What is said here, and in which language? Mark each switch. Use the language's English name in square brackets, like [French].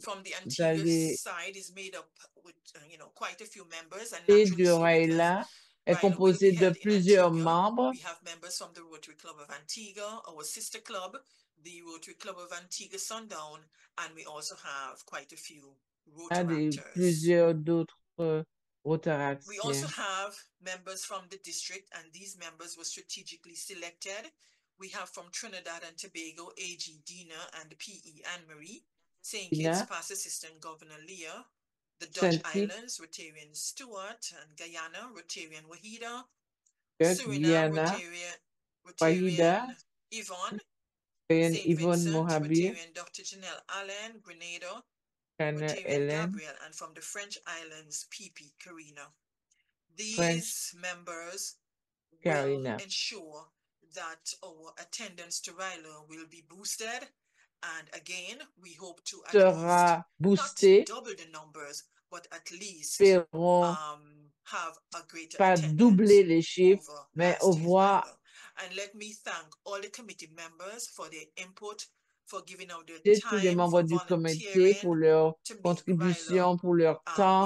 [English] from the Antigua side is made up with quite a few members, and [French] du Ryla est composé de plusieurs membres. [English] We have members from the Rotary Club of Antigua, our sister club, the Rotary Club of Antigua Sundown, and we also have quite a few Rotaractors. [French] Plusieurs d'autres Rotaractiens. [English] We also have members from the district, and these members were strategically selected. We have from Trinidad and Tobago, A.G. Dina and P.E. Anne-Marie, St. Kitts Past Assistant Governor Leah, the Dutch Islands, Rotarian Stewart, and Guyana, Rotarian Wahida, Suriname, Rotarian Yvonne, St. Vincent, Rotarian Dr. Janelle Allen, Grenada, Rotarian Gabriel, and from the French Islands, P.P. Karina. These members will ensure that our attendance to Ryla will be boosted. And again, we hope to at least not double the numbers, but at least have a greater attendance. [French] Doubler les chiffres, mais au voir. [English] And let me thank all the committee members for their input, for giving out their time, [French] tous les membres du comité pour leur contribution, pour leur temps.